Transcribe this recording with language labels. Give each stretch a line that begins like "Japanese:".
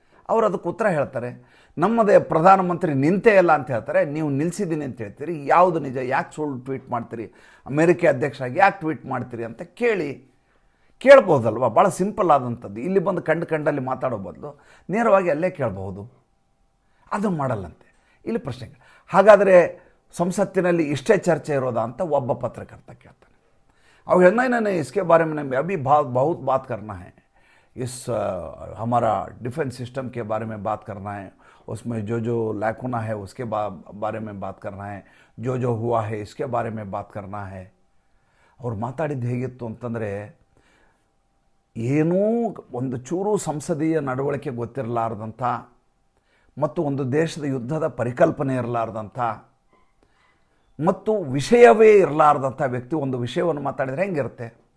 Kannada: ಅವರು ಅದಕ್ಕೆ ಉತ್ತರ ಹೇಳ್ತಾರೆ. ನಮ್ಮದೇ ಪ್ರಧಾನಮಂತ್ರಿ ನಿಂತೇ ಇಲ್ಲ ಅಂತ ಹೇಳ್ತಾರೆ, ನೀವು ನಿಲ್ಲಿಸಿದ್ದೀನಿ ಅಂತ ಹೇಳ್ತೀರಿ, ಯಾವುದು ನಿಜ, ಯಾಕೆ ಸುಳ್ಳು ಟ್ವೀಟ್ ಮಾಡ್ತೀರಿ, ಅಮೇರಿಕೆ ಅಧ್ಯಕ್ಷರಾಗಿ ಯಾಕೆ ಟ್ವೀಟ್ ಮಾಡ್ತೀರಿ ಅಂತ ಕೇಳ್ಬೋದಲ್ವ? ಭಾಳ ಸಿಂಪಲ್ ಆದಂಥದ್ದು. ಇಲ್ಲಿ ಬಂದು ಕಂಡಲ್ಲಿ ಮಾತಾಡೋ ಬದಲು ನೇರವಾಗಿ ಅಲ್ಲೇ ಕೇಳಬಹುದು. ಅದು ಮಾಡಲ್ಲಂತೆ. ಇಲ್ಲಿ ಪ್ರಶ್ನೆ, ಹಾಗಾದರೆ ಸಂಸತ್ತಿನಲ್ಲಿ ಇಷ್ಟೇ ಚರ್ಚೆ ಇರೋದಾ ಅಂತ ಒಬ್ಬ ಪತ್ರಕರ್ತ ಕೇಳ್ತಾನೆ.
Hindi: ಅವ್ರು नहीं इसके बारे में अभी बहुत बात करना है, इस हमारा डिफेंस सिस्टम के बारे में बात करना है, उसमें जो लैकुना है उसके बारे में बात करना है, जो हुआ है इसके बारे में बात करना है.
Kannada: ಅವ್ರು ಮಾತಾಡಿದ್ದು ಹೇಗಿತ್ತು ಅಂತಂದರೆ, ಏನೂ ಒಂದು ಚೂರು ಸಂಸದೀಯ ನಡವಳಿಕೆ ಗೊತ್ತಿರಲಾರ್ದಂಥ ಮತ್ತು ಒಂದು ದೇಶದ ಯುದ್ಧದ ಪರಿಕಲ್ಪನೆ ಇರಲಾರ್ದಂಥ ಮತ್ತು ವಿಷಯವೇ ಇರಲಾರ್ದಂಥ ವ್ಯಕ್ತಿ ಒಂದು ವಿಷಯವನ್ನು ಮಾತಾಡಿದರೆ ಹೆಂಗಿರುತ್ತೆ?